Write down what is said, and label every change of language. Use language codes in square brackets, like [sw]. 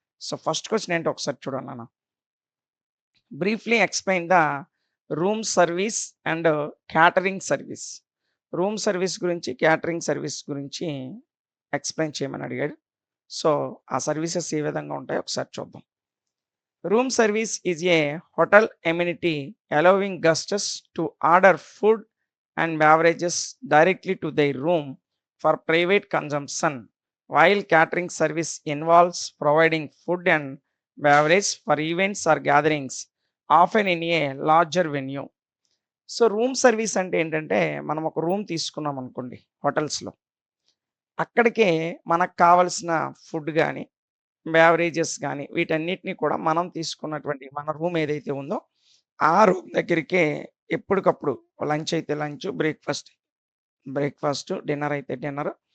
[te] So first question ఏంటో ఒకసారి చూడండి అన్న. [en] Briefly explain the room service and catering service. [te] Room service గురించి, క్యాటరింగ్ సర్వీస్ గురించి ఎక్స్ప్లెయిన్ చేయమని అడిగాడు. సో ఆ సర్వీసెస్ ఏ విధంగా ఉంటాయో ఒకసారి చూద్దాం. [en] Room service is a hotel amenity allowing guests to order food and beverages directly to their room for private consumption, while catering service involves providing food and beverage for events or gatherings, often in a larger venue. [te] So room service అంటే ఏంటంటే, మనం ఒక room తీసుకున్నాం అనుకోండి హోటల్స్‌లో. అక్కడికే మనకు కావాల్సిన ఫుడ్ గాని, బెవరేజెస్ గాని వీటన్నిటిని కూడా మనం తీసుకున్నటువంటి మన రూమ్ ఏదైతే ఉందో, ఆ రూమ్ దగ్గరికే ఎప్పటికప్పుడు లంచ్ అయితే లంచ్, బ్రేక్‌ఫాస్ట్, డిన్నర్ అయితే డిన్నర్.